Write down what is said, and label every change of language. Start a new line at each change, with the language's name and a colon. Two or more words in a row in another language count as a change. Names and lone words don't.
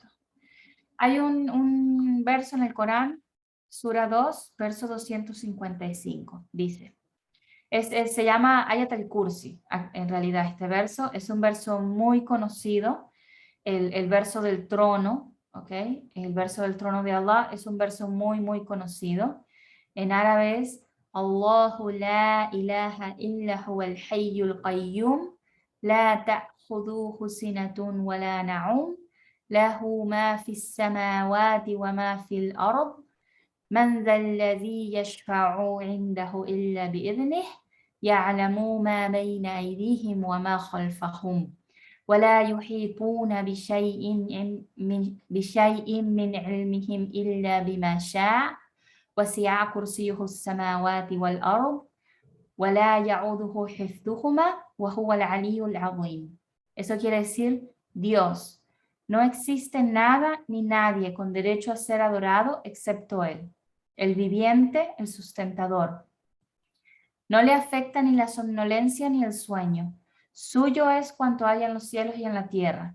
Spanish: Hay un verso en el Corán, Sura 2, verso 255, dice, se llama Ayat al-Kursi, en realidad este verso es un verso muy conocido, el verso del trono, ¿ok? El verso del trono de Allah es un verso muy, muy conocido. En árabe es
Arabic: الله لا إله إلا هو الحي القيوم، لا تأخذه سنة ولا نوم، له ما في السماوات وما في الأرض، من ذا الذي يشفع عنده إلا بإذنه، يعلم ما بين أيديهم وما خلفهم. ولا يحيطون بشيء من علمهم إلا بما شاء وسع كرسيه السماوات والأرض ولا يعوده حفظهما وهو العلي العظيم.
Spanish: Eso quiere decir, Dios, no existe nada ni nadie con derecho a ser adorado excepto Él, el viviente, el sustentador. No le afecta ni la somnolencia ni el sueño. Suyo es cuanto hay en los cielos y en la tierra.